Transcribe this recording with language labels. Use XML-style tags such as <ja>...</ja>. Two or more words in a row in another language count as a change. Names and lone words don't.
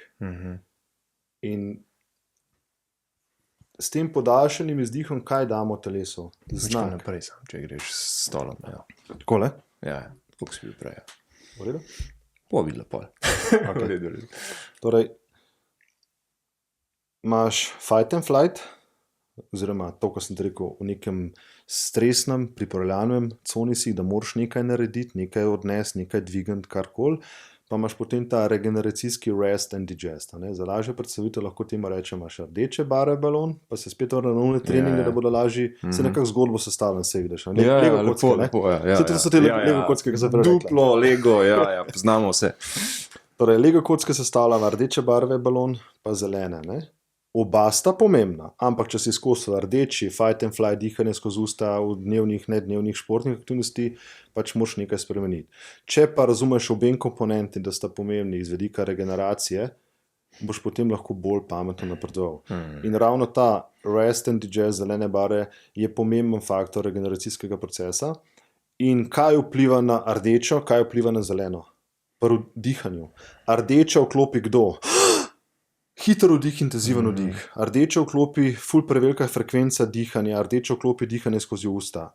<sl>In s tem podaljšanim izdihom, kaj damo telesu? Znak. Naprej sam, če greš s stolom. Ja. Takole? Ja, tako si bil prej. V redu? Videla pol. Okay. Torej, imaš</sl> <en>fight and flight,</en> <sl>oziroma to, ko sem ti rekel, v nekem stresnem, pripravljalnem coni si, da moraš nekaj narediti, nekaj odnesti, nekaj dvigati, karkoli. Pa imaš potem ta regeneracijski</sl> <en>rest and digest.</en> <sl>Za lažje predstavitev lahko temu rečemo, imaš rdeče barve balon, pa se spet vrne na unne treninge, da bodo lažji, se nekako zgodbo sestavljen, se vidiš. Lego kocke, to so te Lego kocke, ki se prej rekla. Duplo, Lego, ja, poznamo vse. Torej, Lego kocke sestavljamo rdeče barve balon, pa zelene. oba sta pomembna, ampak če si skozi rdeči,</sl> <en>fight and fly,</en> <sl>dihanje skozi usta v dnevnih, nednevnih športnih aktivnosti, pač moraš nekaj spremeniti. Če pa razumeš obe komponenti, da sta pomembni iz vidika regeneracije, boš potem lahko bolj pametno napredoval. In ravno ta</sl> <en>rest and digest,</en> <sl>zelene barve, je pomemben faktor regeneracijskega procesa. In kaj vpliva na rdečo, kaj vpliva na zeleno? Pri dihanju. Rdeča vklopi kdo? Hiter vdih, intenziven vdih. Rdeča vklopi ful prevelika frekvenca dihanja, rdeča vklopi dihanje skozi usta.</sl>